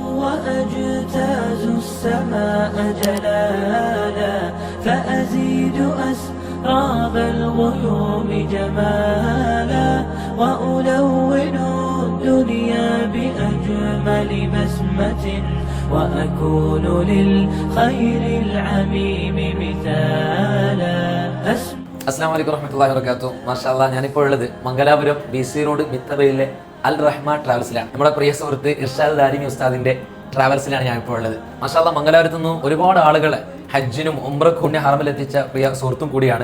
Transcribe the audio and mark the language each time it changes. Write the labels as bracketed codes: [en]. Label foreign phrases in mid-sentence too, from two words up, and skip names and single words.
[ar] وأجتاز السماء جلالا فأزيد أسراب الغيوم جمالا وألون الدنيا بأجمل بسمة وأكون للخير العميم مثالا. السلام عليكم ورحمة الله وبركاته. [ml] മാഷാഅല്ലാഹ്, ഞാനിപ്പോൾ ഉള്ളത് മംഗലാപുരം BC റോഡ് മിത്തബയിലെ അൽ റഹ്മ ട്രാവൽസിലാണ്. നമ്മുടെ പ്രിയ സുഹൃത്ത് ഇർഷാദ് ദാരിമി ഉസ്താദിന്റെ ട്രാവൽസിലാണ് ഞാനിപ്പോൾ ഉള്ളത്. മാഷാഅല്ലാഹ്, മംഗലാപുരത്തു നിന്നും ഒരുപാട് ആളുകളെ ഹജ്ജിനും ഉംറക്കും പുണ്യ ഹറമിലെത്തിച്ച പ്രിയ സുഹൃത്തും കൂടിയാണ്.